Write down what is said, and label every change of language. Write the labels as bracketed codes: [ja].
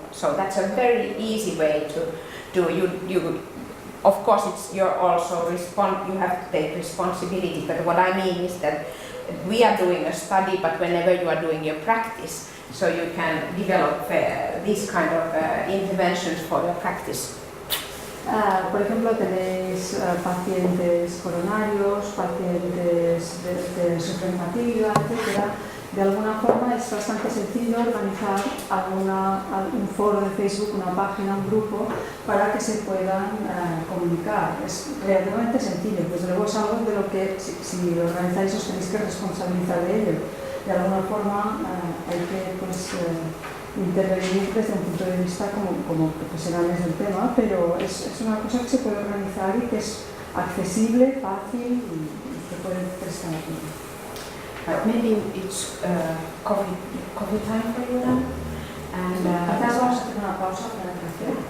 [en] So that's a very easy way to do. You of course you're also you have to take responsibility. But what I mean is that we are doing a study, but whenever you are doing your practice, so you can develop these kind of interventions for your practice. [es] Por ejemplo, tenéis pacientes coronarios, pacientes de sufren fatiga, etc. De alguna forma es bastante sencillo organizar un foro de Facebook, una página, un grupo, para que se puedan comunicar. Es relativamente sencillo, pues luego es algo de lo que si organizáis os tenéis que responsabilizar de ello. De alguna forma hay que intervenir desde un punto de vista como profesionales del tema, pero es una cosa que se puede organizar y que es accesible, fácil y que puede prestar atención. [en] Maybe it's coffee time for you now. And [es] vamos a hacer una pausa para el café.